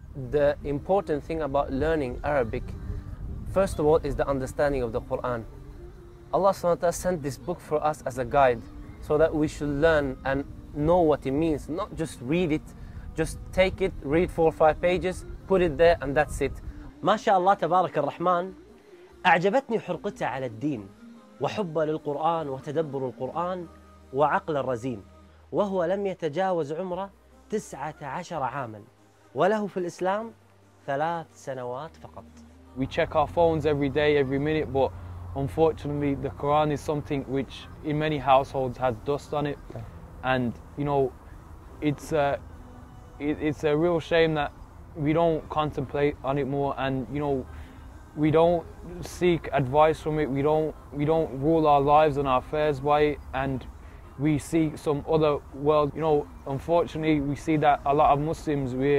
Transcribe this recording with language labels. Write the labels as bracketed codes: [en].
[en] The important thing about learning Arabic, first of all, is the understanding of the Quran. Allah subhanahu wa ta'ala sent this book for us as a guide, so that we should learn and know what it means, not just read it, just take it, read 4 or 5 pages, put it there, and that's it. [ar] ما شاء الله تبارك الرحمن، أعجبتني حرقته على الدين وحبه للقرآن وتدبر القرآن وعقل الرزين، وهو لم يتجاوز عمره 19 عاما، وله في الإسلام 3 سنوات فقط. [en] We check our phones every day, every minute, but unfortunately the Quran is something which in many households has dust on it, and you know, it's a real shame that we don't contemplate on it more, and you know, we don't seek advice from it. We don't rule our lives and our affairs by it, and we see some other world. You know, unfortunately, we see that a lot of Muslims,